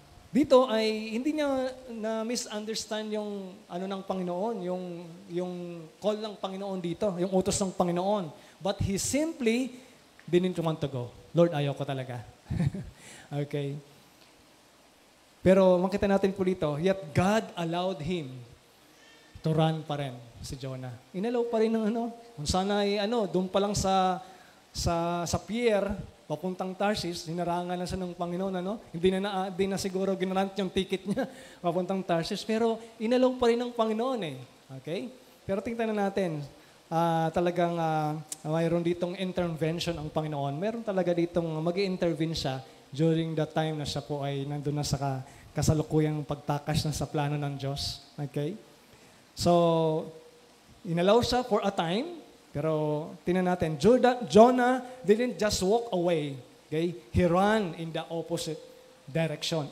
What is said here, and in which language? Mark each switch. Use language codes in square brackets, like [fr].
[tl] Dito ay hindi niya na misunderstand yung ng Panginoon, yung call ng Panginoon dito, yung utos ng Panginoon. [en] But he simply didn't want to go. [tl] Lord, ayaw ko talaga. Okay. Pero makita natin po dito, [en] yet God allowed him to run [tl] pa rin si Jonah. Inalaw pa rin ng kung sana ay doon pa lang sa pier, papuntang Tarsis, hinarangan na siya ng Panginoon, Hindi na siguro ginarant yung ticket niya papuntang Tarsis, pero inalaw pa rin ng Panginoon eh. Okay? Pero tingnan natin, talagang mayroon ditong intervention ang Panginoon. Meron talaga ditong mag-i-intervene siya during the time na siya po ay nandun na sa kasalukuyang pagtakas na sa plano ng Diyos. [en] Okay? So, [tl] inalaw siya [en] for a time, [tl] pero tingnan natin, [en] Jonah didn't just walk away. Okay? He ran in the opposite direction.